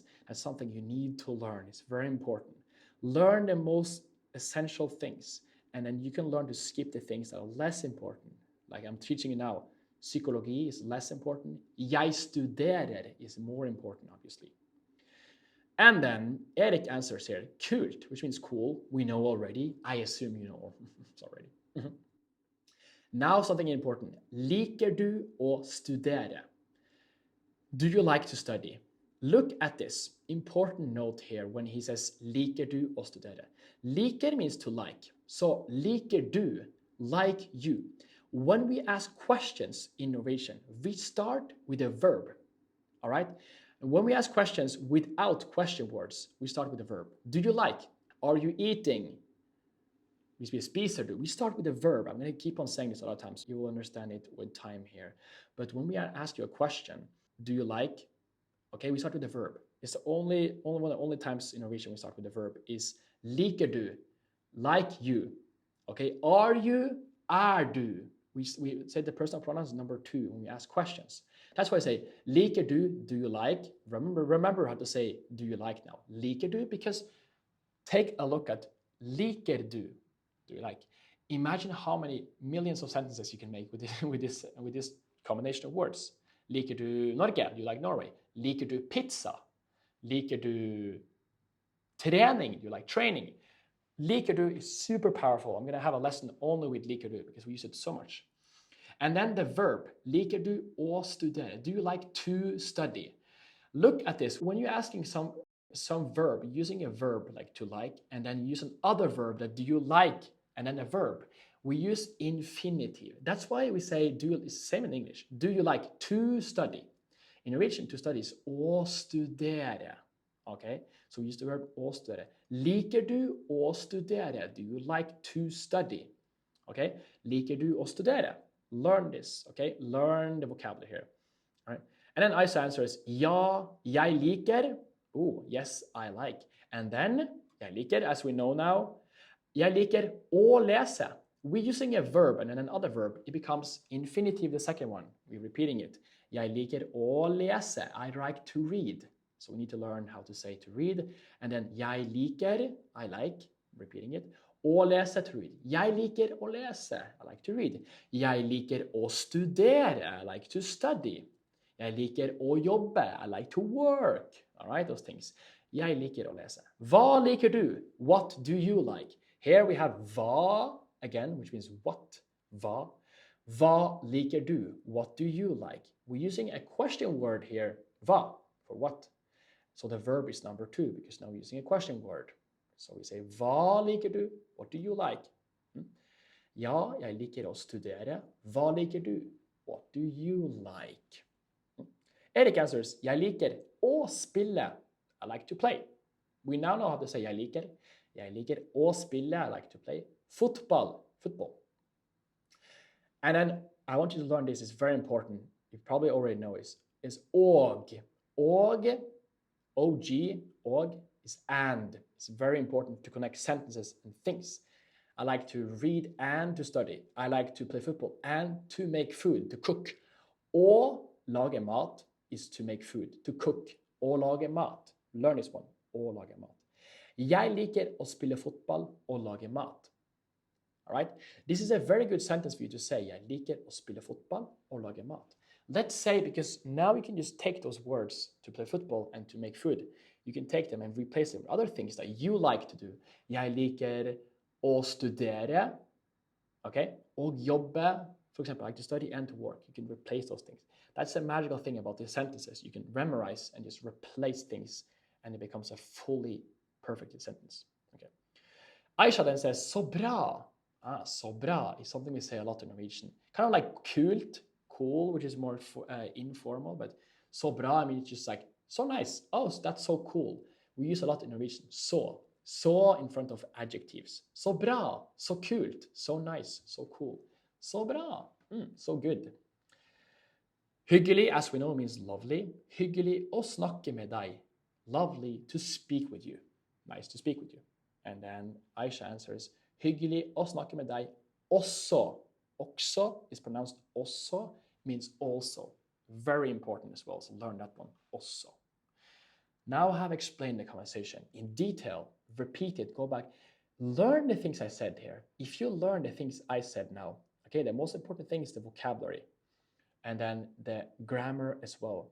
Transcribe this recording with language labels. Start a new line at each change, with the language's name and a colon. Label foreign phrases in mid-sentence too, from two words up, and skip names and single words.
English: That's something you need to learn. It's very important. Learn the most essential things, and then you can learn to skip the things that are less important. Like I'm teaching you now, psykologi is less important.
Norwegian: Jeg studerer is more important, obviously.
English: And then Erik answers here, kult, which means cool. We know already. I assume you know already. Now something important.
Norwegian: Liker du å studere?
English: Do you like to study? Look at this. Important note here when he says
Norwegian: liker du å studere.
English: Liker means to like. So
Norwegian: liker du,
English: like you. When we ask questions in Norwegian, we start with a verb. All right? And when we ask questions without question words, we start with a verb. Do you like? Are you eating? We start with a verb. I'm going to keep on saying this a lot of times. You will understand it with time here. But when we ask you a question, do you like? Okay, we start with the verb. It's one of the only times in Norwegian we start with the verb is
Norwegian: liker du,
English: like you. Okay, are you, du. We say the personal pronouns number 2 when we ask questions. That's why I say
Norwegian: liker du,
English: do you like? Remember how to say do you like now.
Norwegian: Liker du,
English: because take a look at
Norwegian: liker du.
English: Do you like? Imagine how many millions of sentences you can make with this combination of words.
Norwegian: Liker du Norge?
English: Do you like Norway?
Norwegian: Liker du pizza? Liker du trening?
English: Do you like training?
Norwegian: Liker du
English: is super powerful. I'm going to have a lesson only with
Norwegian: liker du
English: because we use it so much. And then the verb,
Norwegian: liker du å studere?
English: Do you like to study? Look at this. When you're asking some verb, using a verb like to like, and then use another verb that do you like, and then a verb, we use infinitive. That's why we say do. It's the same in English. Do you like to study? In Norwegian, to study is
Norwegian: å studere.
English: Okay, so we use the verb
Norwegian: å studere. Liker du å studere?
English: Do you like to study?
Norwegian: Okay, liker du å studere?
English: Learn this. Okay, learn the vocabulary here. All right, and then Aisha answers
Norwegian: ja, jeg liker.
English: Oh, yes, I like. And then
Norwegian: jeg liker,
English: as we know now,
Norwegian: jeg liker å lese.
English: We're using a verb and then another verb. It becomes infinitive, the second one. We're repeating it.
Norwegian: Jeg liker å lese.
English: I like to read. So we need to learn how to say to read. And then
Norwegian: jeg liker,
English: I like, repeating it.
Norwegian: Å lese,
English: to read.
Norwegian: Jeg liker å lese.
English: I like to read.
Norwegian: Jeg liker å studere.
English: I like to study.
Norwegian: Jeg liker å jobbe.
English: I like to work. All right, those things.
Norwegian: Jeg liker å lese. Hva liker du?
English: What do you like? Here we have hva, again, which means what.
Norwegian: Hva. Hva liker du?
English: What do you like? We're using a question word here, hva, for what. So the verb is number 2 because now we're using a question word. So we say,
Norwegian: hva liker du?
English: What do you like?
Norwegian: Ja, jeg liker å studere. Hva liker du?
English: What do you like? Erik answers,
Norwegian: jeg liker å spille.
English: I like to play. We now know how to say
Norwegian: jeg liker. Jeg liker å spille.
English: I like to play. Football. And then I want you to learn this. It's very important. You probably already know it. Is
Norwegian: og. Og, og, og
English: is and. It's very important to connect sentences and things. I like to read and to study. I like to play football and to make food, to cook.
Norwegian: Å lage mat
English: is to make food, to cook.
Norwegian: Å lage mat.
English: Learn this one.
Norwegian: Å lage mat. Jeg liker å spille fotball og lage mat.
English: All right? This is a very good sentence for you to say.
Norwegian: Jeg liker å spille fotball og lage mat.
English: Let's say, because now you can just take those words to play football and to make food. You can take them and replace them with other things that you like to do.
Norwegian: Jeg liker å studere, okay? Og jobbe.
English: For example, I like to study and to work. You can replace those things. That's a magical thing about these sentences. You can memorize and just replace things and it becomes a fully perfect sentence. Okay. Aisha then says,
Norwegian: så bra. Så bra
English: is something we say a lot in Norwegian. Kind of like kult, cool, which is more informal, but
Norwegian: så bra,
English: I mean, it's just like, so nice. Oh, that's so cool. We use a lot in Norwegian. Så in front of adjectives.
Norwegian: Så bra, så kult,
English: so nice, so cool.
Norwegian: Så bra,
English: so good. Hyggelig, as we know, means lovely.
Norwegian: Hyggelig å snakke med deg.
English: Lovely to speak with you. Nice to speak with you. And then Aisha answers,
Norwegian: hyggelig å snakke med deg også.
English: Også is pronounced også, means also. Very important as well, so learn that one, also. Now I have explained the conversation in detail. Repeat it, go back. Learn the things I said here. If you learn the things I said now, okay, the most important thing is the vocabulary and then the grammar as well.